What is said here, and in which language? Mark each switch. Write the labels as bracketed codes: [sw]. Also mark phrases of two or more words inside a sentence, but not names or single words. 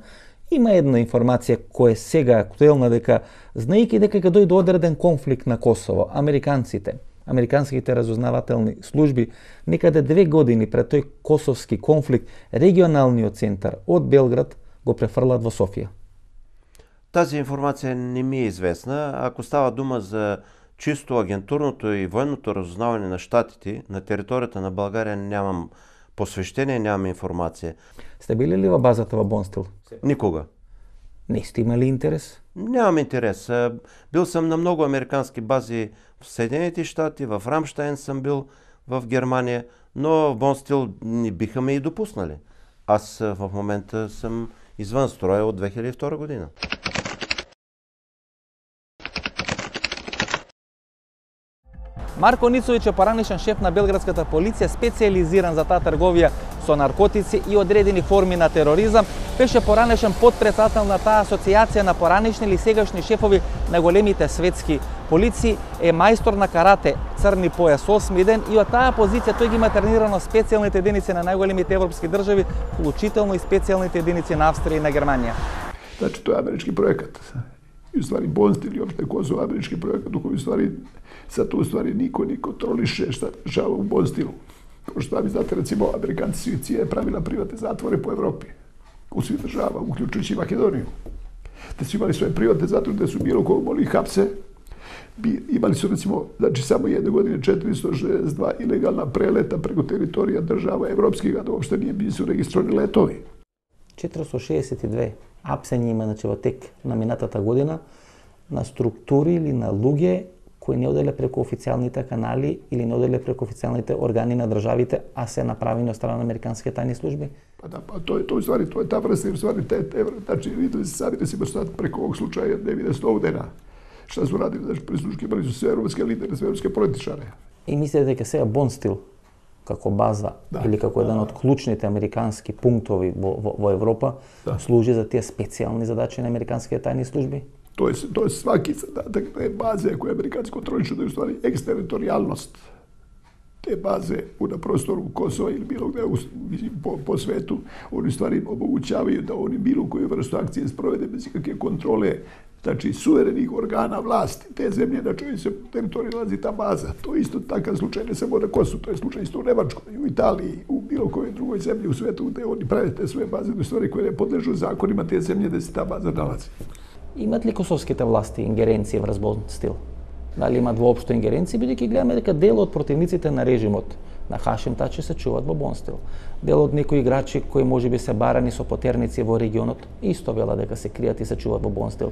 [mk] Има една информација која е сега актуелна дека знаејќи дека ќе дојде одреден конфликт на Косово, американските разузнавателни служби некаде 2 години пред тој косовски конфликт регионалниот центар од Белград го префрлат во Софија. [bg] Тази информација не ми е известна. Ако става дума за чисто агентурното и военното разузнавање на щатите на територијата на Българија, нямам посвещение, нямам информација. Сте били ли во базата во Бонстил? Никога. Не сте имали интерес? Нямам интерес. Бил сам на многу американски бази в Съединените щати, в Рамштайн съм бил в Германија, но в Бонстил не биха ме и допуснали. Аз в момента съм извън строя от 2002 година. [mk] Марко Ницовиќ е поранешен шеф на белградската полиција, специјализиран за таа трговија со наркотици и одредени форми на тероризам. Беше поранешен подпредседател на таа асоцијација на поранешни или сегашни шефови на големите светски полиции, е мајстор на карате, црни појас 8 ден и од таа позиција тој ги има тренирано специјалните единици на најголемите европски држави, вклучително и специјалните единици на Австрија и на Германија. Значи, тоа е амерички проекат. [sr] I u stvari Bonstil i opšte Kosovo američki projekat u kojem stvari sad tu stvari niko ne kontroliše šta dešava u Bonstilu. Kao što vi znate, recimo, Amerikanci su CIA pravila privatne zatvore po Evropi, u svih država, uključujući Makedoniju. Te su imali svoje privatne zatvore gde su bilo kogo mogli hapse. Imali su, recimo, znači samo jedne godine 462 ilegalna preleta preko teritorija država evropskih, a da uopšte nisu registrovani letovi. [mk] 462 апсења има во тек на минатата година на структури или на луѓе кои не оделе преку официјалните канали или не оделе преку официјалните органи на државите, а се направени од страна на американските тајни служби? [sr] Pa da, pa to je ta vrsta, znači videli se sami recimo sad preko ovog slučaja Davida Snowdena, šta su radili, znači prisluškivali su sve evropske lidere, sve evropske političare. [mk] И мислите дека сега Бонстил како база или како еден од клучните американски пунктови во Европа служи за тие специјални задачи на американските тајни служби? [sr] To je svaki zadatak te baze koje Amerikanci kontrolišu, da je u stvari eksteritorijalnost te baze na prostoru Kosova ili bilo gde po svetu. Oni stvari omogućavaju da oni bilo koju vrstu akcije sprovede bez ikakve kontrole, znači suverenih organa vlasti te zemlje na čojoj se teritoriji nalazi ta baza. To je isto takav slučaj ne samo na Kosovu, to je slučaj isto u Nemačkoj, u Italiji, u bilo kojoj drugoj zemlji u svetu gde oni prave te svoje baze, u stvari koje ne podležu zakonima te zemlje gde se ta baza nalazi. [mk] Имат ли косовските власти ингеренција врз Бонстил? Дали имат воопшто ингеренција, бидејќи гледаме дека дел од противниците на режимот На Хашим Тачи се чуваат во Бонстил. Дел од некои играчи кои можеби се барани со потерници во регионот исто вела дека се кријат и се чуваат во Бонстил.